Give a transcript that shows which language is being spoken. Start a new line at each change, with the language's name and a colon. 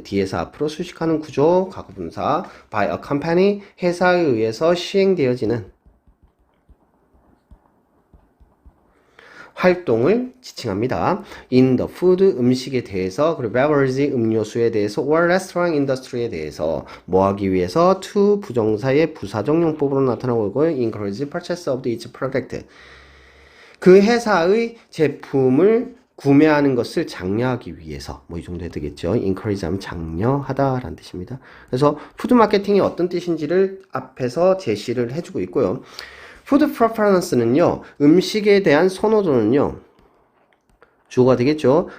Korean: 뒤에서 앞으로 수식하는 구조, 과거분사, by a company, 회사에 의해서 시행되어지는 활동을 지칭합니다.
English: In the food,
Korean: 음식에 대해서, 그리고 beverage, 음료수에 대해서,
English: or restaurant industry
Korean: 에 대해서 뭐 하기 위해서 to 부정사의 부사적 용법으로 나타나고 있고요.
English: encourage purchase of each product.
Korean: 그 회사의 제품을 구매하는 것을 장려하기 위해서 이 정도 해도 되겠죠. encourage 하면 장려하다 라는 뜻입니다. 그래서 푸드 마케팅이 어떤 뜻인지를 앞에서 제시를 해주고 있고요. 푸드 프레퍼런스는요, 음식에 대한 선호도는요, 주어가 되겠죠.